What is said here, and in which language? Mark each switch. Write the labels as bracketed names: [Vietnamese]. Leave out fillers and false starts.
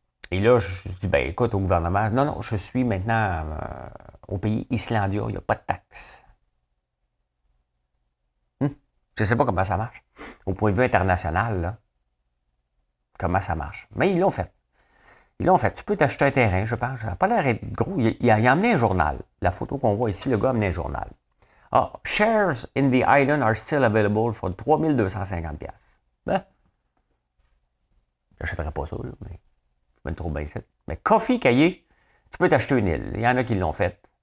[French] Et là, je dis, ben écoute, au gouvernement, non, je suis maintenant au pays Islandia, il n'y a pas de taxes. Je ne sais pas comment ça marche. Au point de vue international, là, comment ça marche. Mais ils l'ont fait. Ils l'ont fait. Tu peux t'acheter un terrain, je pense. Ça n'a pas l'air d'être gros. Il a amené un journal. La photo qu'on voit ici, le gars a amené un journal. [English] Ah, shares in the island are still available for 3250$. [French] Ben, j'achèterais pas ça, là, mais je me trouve bien ici. Mais Coffee Caillé, tu peux t'acheter une île. Il y en a qui l'ont fait.